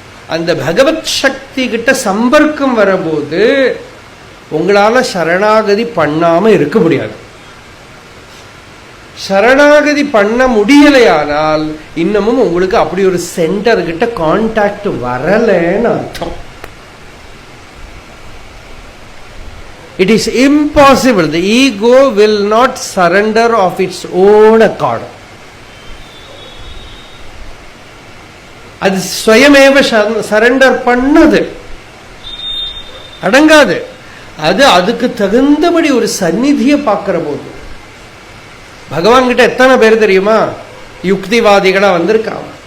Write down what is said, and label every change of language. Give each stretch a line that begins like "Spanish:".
Tamil: அந்த பகவத் சக்தி கிட்ட சம்பர்க்கம் வரபோது உங்களால சரணாகதி பண்ணாம இருக்க முடியாது. சரணாகதி பண்ண முடியலையானால் இன்னமும் உங்களுக்கு அப்படி ஒரு சென்டர் கிட்ட கான்டாக்ட் வரலன்னு அர்த்தம்.
English: It is impossible. The ego will not surrender of its own accord.
Tamil: அது ஸ்வயமேவ சரண்டர் பண்ணது, அடங்காது. அது அதுக்கு தகுந்தபடி ஒரு சந்நிதியை பார்க்கிற போது, பகவான் கிட்ட எத்தனை பேர் தெரியுமா யுக்திவாதிகளா வந்திருக்காங்க.